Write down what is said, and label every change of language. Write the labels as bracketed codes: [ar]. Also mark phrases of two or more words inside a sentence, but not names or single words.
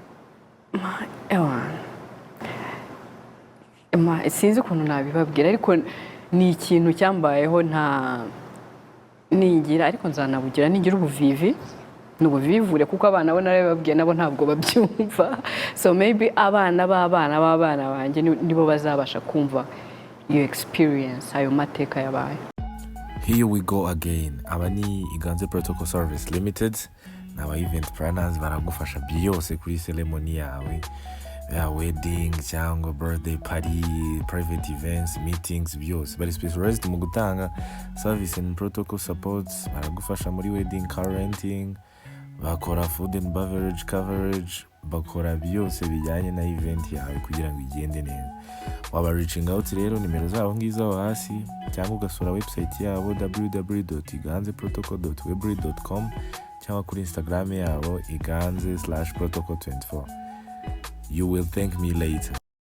[rw] sinzi ukuntu nabibabwira ariko ni ikintu cyambayeho ningira ariko nzanabugira ningira ubuvivi n'ubuvivure kuko abana bo narabibabwiye nabo ntabwo babyumva [en] so maybe [rw] abana banjye nibo bazabasha kumva iyo experience ayo mateka yabaye. [en] Here we go again. [rw] Aba ni Iganze Protocol Service Limited n'aba [en] event planners [rw] baragufasha byose kuri ceremony yawe ya wedding cyangwa [en] birthday party, private events, meetings [rw] byose. Bari specialized mu gutanga [en] service and protocol support. [rw] Baragufasha muri [en] wedding, car renting, [rw] bakora [en] food and beverage coverage, [rw] bakora byose bijyanye na event yawe kugira ngo igende neza. Waba [en] reaching out [rw] rero nimero zabo ngizo hasi cyangwa ugasura website yabo www.iganzeprotocol.weebly.com cyangwa kuri Instagram yabo iganze/protocol24. [en] You will thank me later.